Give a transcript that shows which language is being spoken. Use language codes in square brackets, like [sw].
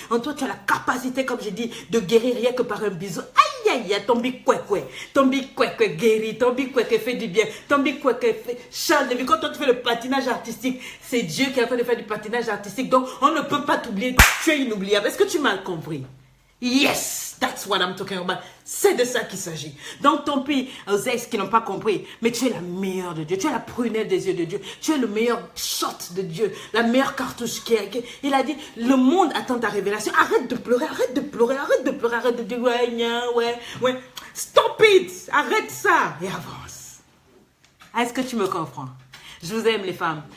[fr] En toi, tu as la capacité, comme je dis, de guérir rien que par un bisou. Aïe, aïe, aïe, ton bikwekwe guérit, ton bikwekwe fait du bien, ton bikwekwe change de vie. Quand toi, tu fais le patinage artistique, c'est Dieu qui est en train de faire du patinage artistique. Donc, on ne peut pas t'oublier. Tu es inoubliable. Est-ce que tu m'as compris? [en] Yes, that's what I'm talking about. [fr] C'est de ça qu'il s'agit. Donc, tant pis aux ex qui n'ont pas compris. Mais tu es la meilleure de Dieu. Tu es la prunelle des yeux de Dieu. Tu es le meilleur shot de Dieu. La meilleure cartouche il a dit, le monde attend ta révélation. Arrête de pleurer, arrête de pleurer, arrête de pleurer, arrête de dire, ouais. [en] Stop it. [fr] Arrête ça. Et avance. Est-ce que tu me comprends? Je vous aime les femmes.